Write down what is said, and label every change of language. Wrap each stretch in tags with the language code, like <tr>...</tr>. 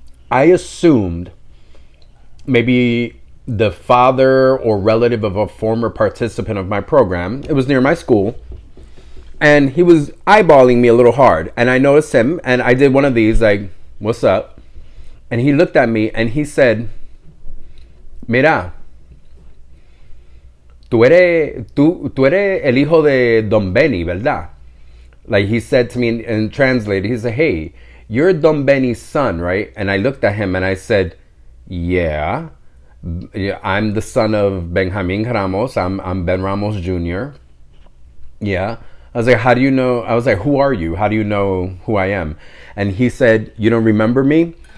<en>I assumed maybe the father or relative of a former participant of my program. It was near my school. And he was eyeballing me a little hard. And I noticed him, and I did one of these, like, what's up? And he looked at me, and he said,</en> <es>Mira, tú eres el hijo de Don Benny, ¿verdad?</es> <en>Like he said to me and translated, he said, hey, you're Don Benny's son, right? And I looked at him and I said, yeah, I'm the son of Benjamin Ramos. I'm Ben Ramos Jr. Yeah. I was like, how do you know? I was like, who are you? How do you know who I am? And he said, you don't remember me?</en>